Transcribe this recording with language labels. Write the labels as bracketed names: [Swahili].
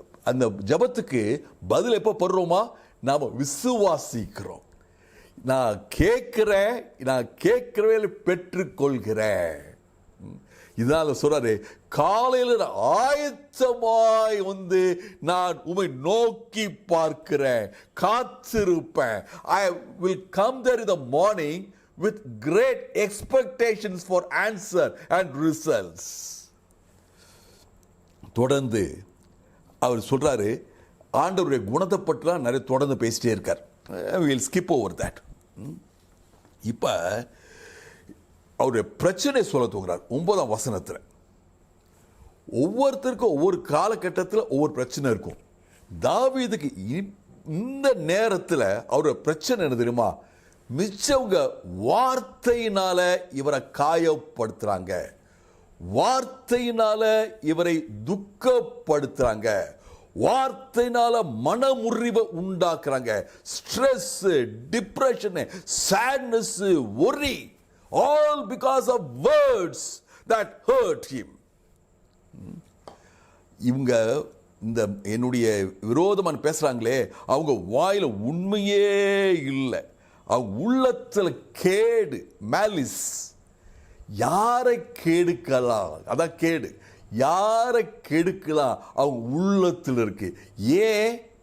[Tamil] அந்த ஜெபத்துக்கு பதில் எப்போ படுறோமா? நாம் விசுவாசிக்கிறோம். நான் கேட்கிறேன், நான் கேட்கிறவே பெற்றுக்கொள்கிறேன். இதனால சொல்றாரு, காலையில் ஆயத்தமாய் வந்து நான் உம்மை நோக்கி பார்க்கிறேன், காத்திருப்பேன். [English] I will come there in the morning with great expectations for answer and results. [Tamil] தொடர்ந்து அவர் சொல்றாரு, ஆண்டவருடைய குணத்தை பற்றிலாம் நிறைய தொடர்ந்து பேசிட்டே இருக்கார். [English] we'll skip over that. [Tamil] இப்ப அவருடைய பிரச்சனை சொல்ல தூங்குறார் 9ஆம் வசனத்தில். ஒவ்வொருத்தருக்கும் ஒவ்வொரு காலகட்டத்தில் ஒவ்வொரு பிரச்சனை இருக்கும். தாவீதுக்கு இந்த நேரத்தில் அவருடைய பிரச்சனை என்ன தெரியுமா? மிச்சவங்க வார்த்தையினால இவரை காயப்படுத்துறாங்க, வார்த்தையினால இவரை துக்கப்படுத்துறாங்க, வார்த்தையினால மனமுறிவை உண்டாக்குறாங்க. [English] Stress, depression, sadness, worry, all because of words that hurt him. [Tamil] இவங்க இந்த என்னுடைய விரோதமான பேசுறாங்களே, அவங்க வாயில உண்மையே இல்லை, அவங்க உள்ளத்தில் கேடு, மேலிஸ். யாரை கெடுக்கலாம், அதான் கேடு, யாரை கெடுக்கலாம் அவங்க உள்ளத்தில் இருக்கு. ஏன்?